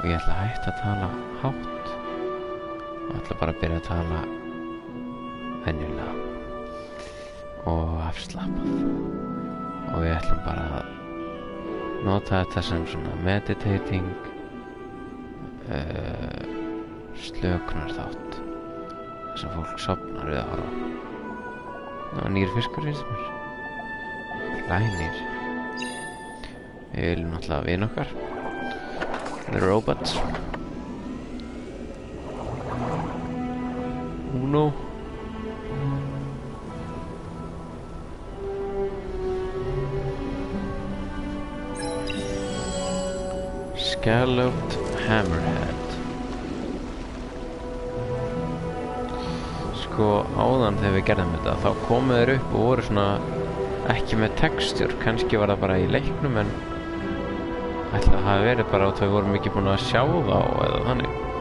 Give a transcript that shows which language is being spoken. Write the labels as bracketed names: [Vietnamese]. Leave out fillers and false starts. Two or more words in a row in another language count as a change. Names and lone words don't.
[Icelandic] og ég ætla að hætta að tala hátt og ætla bara að byrja að tala venjulega og afslappað og við ætlum bara að nota þetta sem svona meditating slökunar þátt þar sem fólk sofnar við að horfa. Ná, nýr fiskur finnst mér. Glænýr. Við viljum náttúrulega vin okkar. [English] The robots. Uno. Scalloped hammerhead. [Icelandic] Sko áðan þegar við gerðum þetta þá komu þeir upp og voru svona ekki með textur, kannski var það bara í leiknum en ætla að hafa verið bara að þau vorum ekki búin að sjá þá eða þannig.